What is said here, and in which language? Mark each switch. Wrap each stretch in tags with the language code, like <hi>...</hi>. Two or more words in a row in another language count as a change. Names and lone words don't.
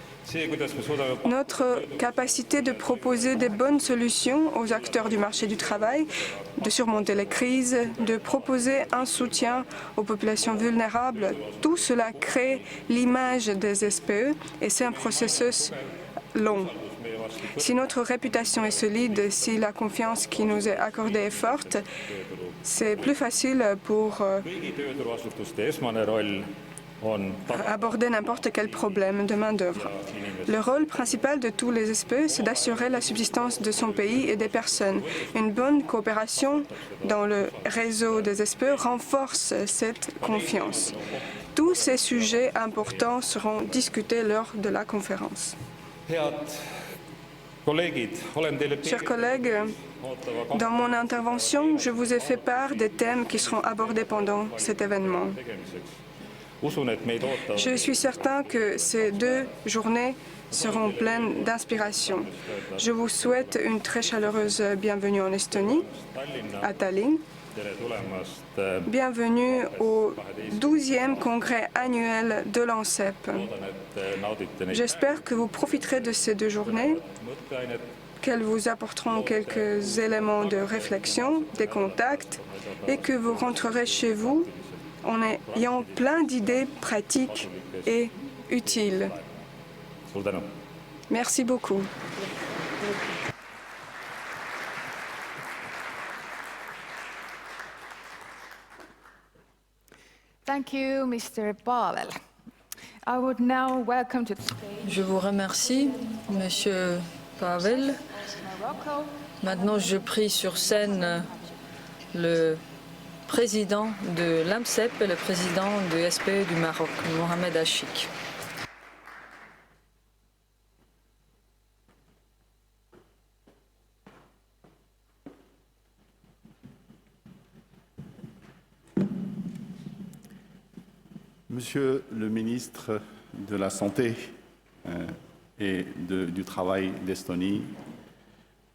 <fr>Notre capacité de proposer des bonnes solutions aux acteurs du marché du travail, de surmonter les crises, de proposer un soutien aux populations vulnérables, tout cela crée l'image des SPE et c'est un processus long. Si notre réputation est solide, si la confiance qui nous est accordée est forte, c'est plus facile pour</fr> <et>kõigi tööturuasutuste esmane roll on</et> <fr>aborder n'importe quel problème de main-d'œuvre. Le rôle principal de tous les SPE, c'est d'assurer la subsistance de son pays et des personnes. Une bonne coopération dans le réseau des SPE renforce cette confiance. Tous ces sujets importants seront discutés lors de la conférence.</fr> <et>head kolleegid, olen teile</et> <fr>Chers collègues, dans mon intervention, je vous ai fait part des thèmes qui seront abordés pendant cet événement.</fr> <et>tegemiseks. Usun, et meid ootavad</et> <fr>Je suis certain que ces 2 journées seront pleines d'inspiration. Je vous souhaite une très chaleureuse bienvenue en Estonie, à Tallinn.</fr> <et>tere tulemast.</et> <fr>Bienvenue au 12e congrès annuel de l'ANSEP.</fr> <et>Loodan, et naudite neid</et> <fr>J'espère que vous profiterez de ces 2 journées,</fr> <et>mõtteainet</et> <fr>qu'elles vous apporteront quelques éléments de réflexion, des contacts, et que vous rentrerez chez vous en ayant plein d'idées pratiques et utiles.</fr> <et>suur tänu.</et> <fr>Merci beaucoup.</fr> <en>Thank you, Mr. Pavel. I would now welcome to the stage</en> <fr>Je vous remercie, Monsieur Pavel. Morocco, Maintenant, je prie sur scène le président de l'AMSEP et le président du SPE du Maroc, Mohamed Achik. Monsieur le ministre de la Santé et du Travail d'Estonie,</fr>